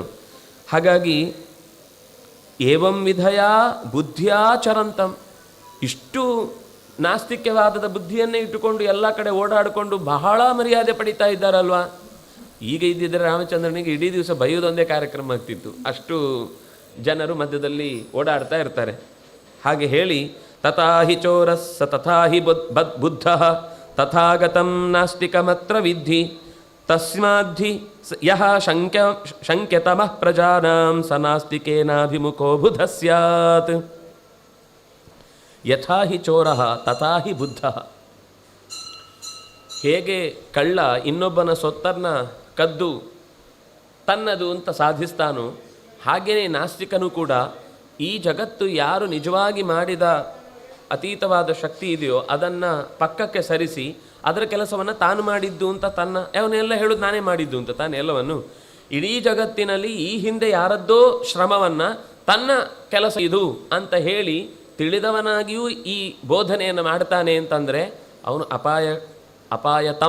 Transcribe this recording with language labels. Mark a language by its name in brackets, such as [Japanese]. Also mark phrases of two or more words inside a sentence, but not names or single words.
[Kannada] ಹಾಗಾಗಿ [Sanskrit] ಏವಂ ವಿಧಯ ಬುದ್ಧಿಯಾಚರಂತಂ, [Kannada] ಇಷ್ಟು ನಾಸ್ತಿಕ್ಯವಾದದ ಬುದ್ಧಿಯನ್ನೇ ಇಟ್ಟುಕೊಂಡು ಎಲ್ಲ ಕಡೆ ಓಡಾಡಿಕೊಂಡು ಬಹಳ ಮರ್ಯಾದೆ ಪಡಿತಾ ಇದ್ದಾರಲ್ವಾ. ಈಗ ಇದ್ದಿದ್ದರೆ ರಾಮಚಂದ್ರನಿಗೆ ಇಡೀ ದಿವಸ ಬೈಯೋದೊಂದೇ ಕಾರ್ಯಕ್ರಮ ಆಗ್ತಿತ್ತು, ಅಷ್ಟು ಜನರು ಮಧ್ಯದಲ್ಲಿ ಓಡಾಡ್ತಾ ಇರ್ತಾರೆ. ಹಾಗೆ ಹೇಳಿ [Sanskrit] ತಥಾ ಹಿ ಚೋರಸ್ಸ ತಥಾ ಹಿ ಬುದ್ಧ ತಥಾಗತಂ ನಾಸ್ತಿಕಮತ್ರ ವಿದ್ಧಿ ತಸ್ಮಾದ್ಧಿ ಯಹ ಶಂಕ್ಯತಮಃ ಪ್ರಜಾನಾಂ ಸ ನಾಸ್ತಿಕೇನಾಭಿಮುಖೋ ಬುಧ ಸ್ಯಾತ್. ಯಥಾ ಹಿ ಚೋರಃ ತಥಾ ಹಿ ಬುದ್ಧಃ. [Kannada] ಹೇಗೆ ಕಳ್ಳ ಇನ್ನೊಬ್ಬನ ಸೊತ್ತನ್ನು ಕದ್ದು ತನ್ನದು ಅಂತ ಸಾಧಿಸ್ತಾನೋ ಹಾಗೆಯೇ ನಾಸ್ತಿಕನು ಕೂಡ ಈ ಜಗತ್ತು ಯಾರು ನಿಜವಾಗಿ ಮಾಡಿದ ಅತೀತವಾದ ಶಕ್ತಿ ಇದೆಯೋ ಅದನ್ನು ಪಕ್ಕಕ್ಕೆ ಸರಿಸಿ ಅದರ ಕೆಲಸವನ್ನು ತಾನು ಮಾಡಿದ್ದು ಅಂತ ಅವನ್ನೆಲ್ಲ ಹೇಳೋದು ನಾನೇ ಮಾಡಿದ್ದು ಅಂತ ತಾನು ಎಲ್ಲವನ್ನು ಇಡೀ ಜಗತ್ತಿನಲ್ಲಿ ಈ ಹಿಂದೆ ಯಾರದ್ದೋ ಶ್ರಮವನ್ನು ತನ್ನ ಕೆಲಸ ಇದು ಅಂತ ಹೇಳಿ ತಿಳಿದವನಾಗಿಯೂ ಈ ಬೋಧನೆಯನ್ನು ಮಾಡ್ತಾನೆ ಅಂತಂದರೆ ಅವನು ಅಪಾಯತಮ.